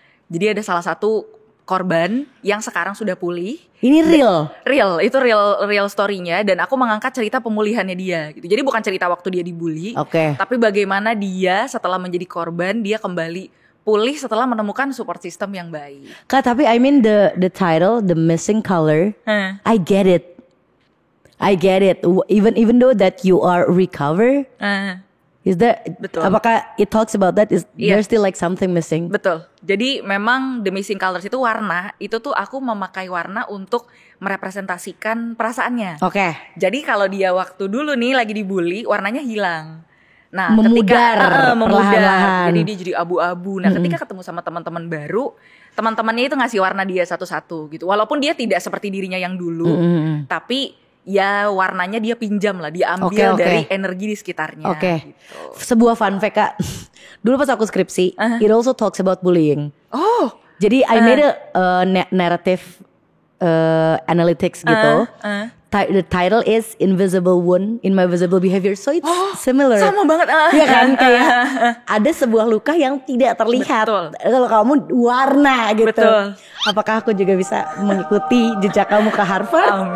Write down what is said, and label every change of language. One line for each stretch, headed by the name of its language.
Indonesian: Jadi ada salah satu korban yang sekarang sudah pulih. Ini real, itu real story-nya, dan aku mengangkat cerita pemulihannya dia gitu. Jadi bukan cerita waktu dia dibully, tapi bagaimana dia setelah menjadi korban dia kembali pulih setelah menemukan support system yang baik.
English: Kak, tapi I mean the title, The Missing Color, I get it. Even though that you are recover. Is that
Indonesian: betul?
English: Apakah it talks about that? There's still like something missing?
Indonesian: Betul. Jadi memang The Missing Colors itu warna. Itu tuh aku memakai warna untuk merepresentasikan perasaannya. Jadi kalau dia waktu dulu nih lagi dibully, warnanya hilang. Nah, memudar. Jadi dia jadi abu-abu. Nah, ketika ketemu sama teman-teman baru, teman-temannya itu ngasih warna dia satu-satu gitu. Walaupun dia tidak seperti dirinya yang dulu, tapi ya warnanya dia pinjam lah, dia ambil dari energi di sekitarnya. Gitu.
English: Sebuah fun fact Kak,
Indonesian: dulu pas aku skripsi,
English: it also talks about bullying. Jadi I made a narrative analytics gitu. The title is Invisible Wound in My Visible Behavior, so it's similar.
Indonesian: Sama banget. Iya kan, kayak ada sebuah luka yang tidak terlihat. Kalau kamu warna gitu. Betul. Apakah aku juga bisa mengikuti jejak kamu ke Harvard?